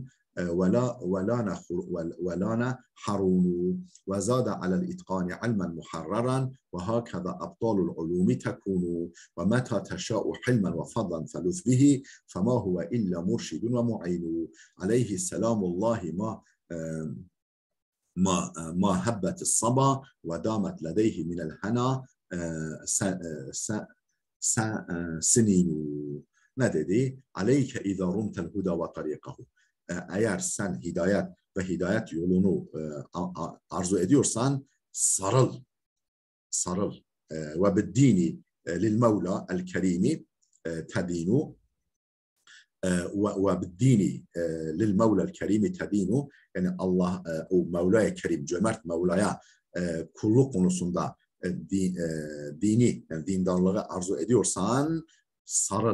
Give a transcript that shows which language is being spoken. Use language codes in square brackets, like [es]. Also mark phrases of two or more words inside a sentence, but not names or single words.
[ar] ولانا حرون وزاد على الإتقان علما محررا وهكذا أبطال العلوم تكون ومتى تشاء حلما وفضلا فلذ به فما هو إلا مرشد ومعين عليه السلام الله ما هبت الصبا ودامت لديه من الهنا سنين [tr] ne dedi? [ar] عليك إذا رمت الهدى وطريقه. [tr] Eğer sen hidayet ve hidayet yolunu arzu ediyorsan sarıl ve [ar] بالدين للمولى الكريم تدين [tr] ve [ar] بالدين للمولى الكريم تدين [tr] yani Allah o Mevla-i Kerim cömert Mevla'ya kulluk konusunda dini yani dindarlığı arzu ediyorsan sarıl.